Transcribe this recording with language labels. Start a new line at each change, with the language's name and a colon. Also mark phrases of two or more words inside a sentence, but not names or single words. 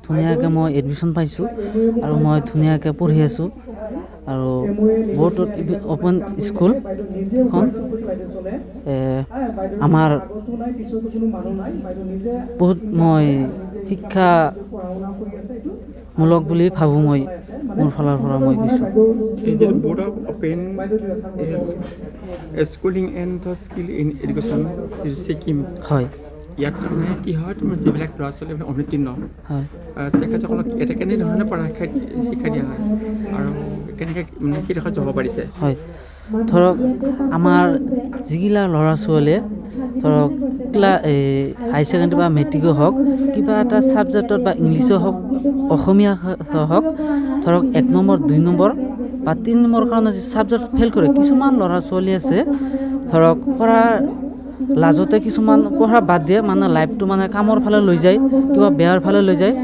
Assamese: ধুনীয়াকৈ মই এডমিশ্যন পাইছোঁ আৰু মই ধুনীয়াকৈ পঢ়ি আছোঁ আৰু बोर्ड অফ ओपन স্কুলখন আমাৰ বহুত মই শিক্ষামূলক বুলি ভাবোঁ। মই মোৰ ফালৰ পৰা মই কৈছোঁ। बोर्ड अफ ओपन स्कुलिং এণ্ড স্কিল ইন এডুকেশ্যন ছিকিম হয়। ইয়াত মানে কি হয়, তোমাৰ যিবিলাক ল'ৰা ছোৱালী অনুত্তীৰ্ণ হয় তেখেতসকলক এটা কেনেধৰণে শিক্ষা দিয়া হয় আৰু কেনেকৈ মানে কি দেখাত যাব পাৰিছে? হয়, ধৰক আমাৰ যিগিলা ল'ৰা ছোৱালীয়ে ধৰক
English: high secondary
Assamese: বা মেট্ৰিকো হওক, কিবা এটা ছাবজেক্টত বা ইংলিছো হওক, অসমীয়া হওক, ধৰক 1 নম্বৰ 2 নম্বৰ বা 3 নম্বৰ কাৰণে যি ছাবজেক্ট ফেইল কৰে, কিছুমান ল'ৰা ছোৱালী আছে ধৰক পঢ়াৰ লাজতে কিছুমান পঢ়া বাদ দিয়ে, মানে লাইফটো মানে কামৰ ফালে লৈ যায়, কিবা বেয়াৰ ফালে লৈ যায়।